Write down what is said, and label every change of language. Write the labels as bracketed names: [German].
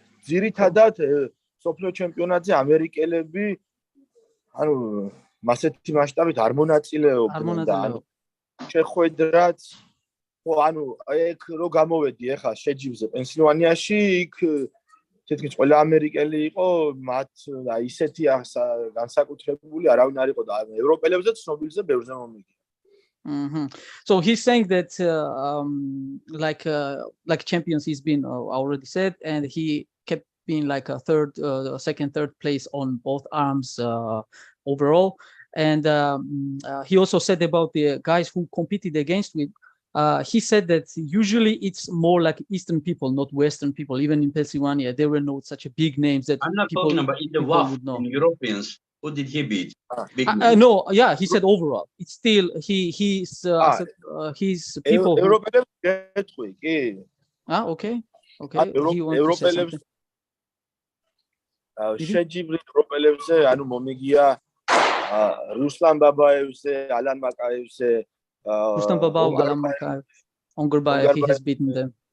[Georgian] ძირითადად სოფლიო ჩემპიონატზე ამერიკელები ანუ მასეთი მასშტაბით არ მონაწილეობდნენ და შეხვედრაც ხო ანუ ეგ რო გამოვედი ახლა შეჯიბზე პენსილვანიაში იქ თითქმის ყველა ამერიკელი იყო მათ აი ისეთი განსაკუთრებული არავინ არ იყო და ევროპელებზე ცნობილზე ბევრზე მომიგია. [English] So he's saying that like champions he's been already said and he kept being like a second, third place on both arms overall. And he also said about the guys who competed against with. He said that usually it's more like Eastern people, not Western people. Even in Pennsylvania, there were no such big names that I'm not talking about in the WAF, in Europeans. Who did he beat? No, yeah, he said overall. It's still he's people. Okay. He wants to say something. [Georgian] შეჯიბრი ევროპელებზე ანუ მომიგია რუსლან ბაბაევზე, ალან მაკაევზე, [English] Rustam Babaev, Alan Makaev, Ongarbayev, he has beaten them.